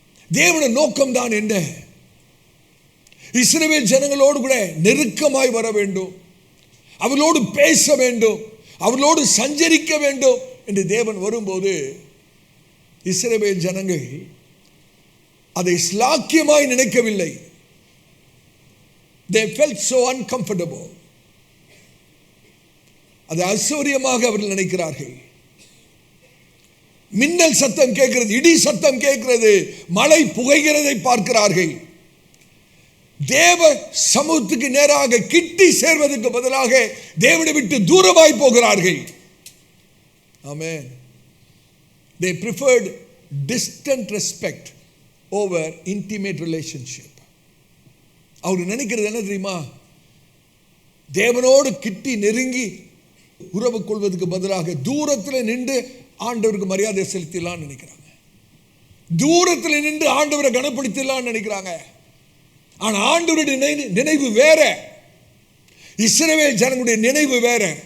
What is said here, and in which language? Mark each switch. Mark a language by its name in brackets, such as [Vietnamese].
[Tamil] தேவனுடைய நோக்கம் தான் என்ன? இஸ்ரவேல் ஜனங்களோடு கூட நெருக்கமாய் வர வேண்டும், அவர்களோடு பேச வேண்டும், அவர்களோடு சஞ்சரிக்க வேண்டும் என்று தேவன் வரும்போது இஸ்ரவேல் ஜனங்கள் அதை ஸ்லாக்கியமாய் நினைக்கவில்லை. [English] They felt so uncomfortable. [Tamil] அது அசௌரியமாக அவர்கள் நினைக்கிறார்கள். மின்னல் சத்தம் கேட்கிறது, இடி சத்தம் கேட்கிறது, மழை புகைகிறதை பார்க்கிறார்கள். தேவ சமூகத்துக்கு நேராக கிட்டி சேர்வதற்கு பதிலாக தேவனை விட்டு தூரமாய் போகிறார்கள். ஆமென். [English] They preferred distant respect over intimate relationship. [Tamil] அவர் நினைக்கிறது என்ன தெரியுமா? தேவனோடு கிட்டி நெருங்கி உறவு கொள்வதற்கு பதிலாக தூரத்தில் நின்று ஆண்டவருக்கு மரியாதை செலுத்தலாம்னு நினைக்கிறாங்க. தூரத்தில் நின்று ஆண்டவரை கனப்படுத்தலாம்னு நினைக்கிறாங்க. ஆனா ஆண்டவருடைய நினைவு வேற, இஸ்ரவேல் ஜனங்களுடைய நினைவு வேற.